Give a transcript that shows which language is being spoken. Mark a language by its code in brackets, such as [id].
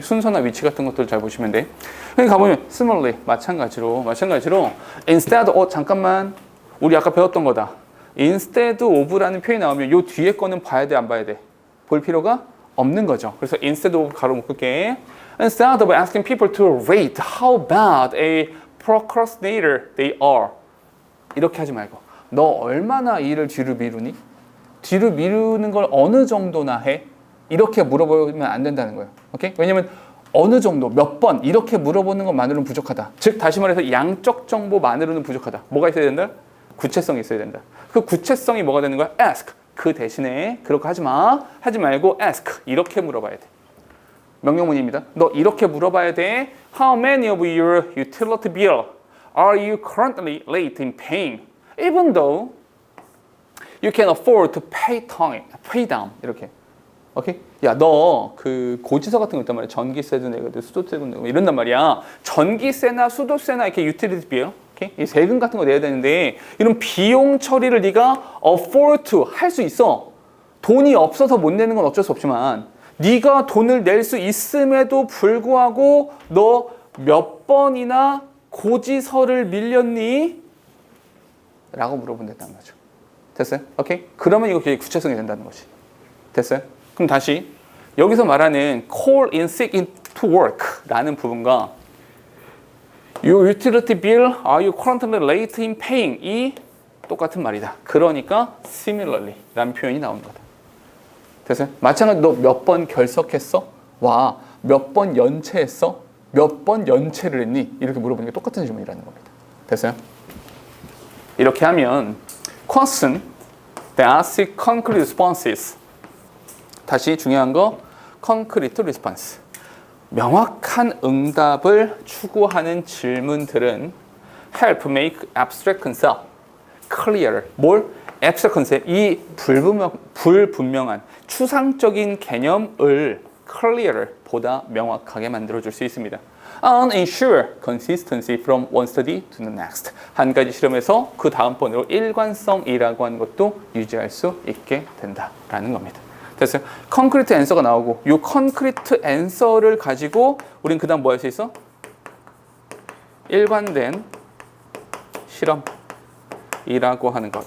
[ko] 순서나 위치 같은 것들 잘 보시면 돼. 여기 가보면 similarly 마찬가지로 instead 잠깐만 우리 아까 배웠던 거다. instead of라는 표현이 나오면 요 뒤에 거는 봐야 돼, 안 봐야 돼? 볼 필요가 없는 거죠. 그래서 instead of 가로 묶을게. [en] Instead of asking people to rate how bad a procrastinator they are. [ko] 이렇게 하지 말고 너 얼마나 일을 뒤로 미루니? 뒤로 미루는 걸 어느 정도나 해? 이렇게 물어보면 안 된다는 거예요. 오케이? 왜냐면 어느 정도, 몇 번 이렇게 물어보는 것만으로는 부족하다. 즉 다시 말해서 양적 정보만으로는 부족하다. 뭐가 있어야 된다? 구체성이 있어야 된다. 그 구체성이 뭐가 되는 거야? [en] ask. [ko] 그 대신에 그렇게 하지 말고 ask. 이렇게 물어봐야 돼. 명령문입니다. 너 이렇게 물어봐야 돼. [en] How many of your utility bill are you currently late in paying? Even though you can afford to pay down. [ko] 이렇게. 오케이? 야, 너 그 고지서 같은 거 있단 말이야. 전기세도 내고 수도세도 내고 이런단 말이야. 전기세나 수도세나 이렇게 유틸리티 비용, 오케이? 이 세금 같은 거 내야 되는데 이런 비용 처리를 네가 afford to 할 수 있어. 돈이 없어서 못 내는 건 어쩔 수 없지만 네가 돈을 낼 수 있음에도 불구하고 너 몇 번이나 고지서를 밀렸니? 라고 물어본다는 거죠. 됐어요? 오케이? 그러면 이거 구체성이 된다는 거지. 됐어요? 그럼 다시 여기서 말하는 [en] call in sick to work [ko] 라는 부분과 [en] Your utility bill, are you currently late in paying? [ko] 이 똑같은 말이다. 그러니까 similarly 라는 표현이 나오는 거다. 됐어요? 마찬가지로 너 몇 번 결석했어? 와, 몇 번 연체했어? 몇 번 연체를 했니? 이렇게 물어보는 게 똑같은 질문이라는 겁니다. 됐어요? 이렇게 하면 [en] question that asks concrete responses [ko] 다시 중요한 거 [en] concrete response [ko] 명확한 응답을 추구하는 질문들은 [en] help make abstract concept clearer. [ko] 뭘? abstract concept 이 불분명한 추상적인 개념을 clearer 보다 명확하게 만들어줄 수 있습니다. [en] And ensure consistency from one study to the next. [ko] 한 가지 실험에서 그 다음번으로 일관성이라고 하는 것도 유지할 수 있게 된다라는 겁니다. 됐어요? 컨크리트 앤서가 나오고 이 컨크리트 앤서를 가지고 우린 그 다음 뭐 할 수 있어? 일관된 실험이라고 하는 거.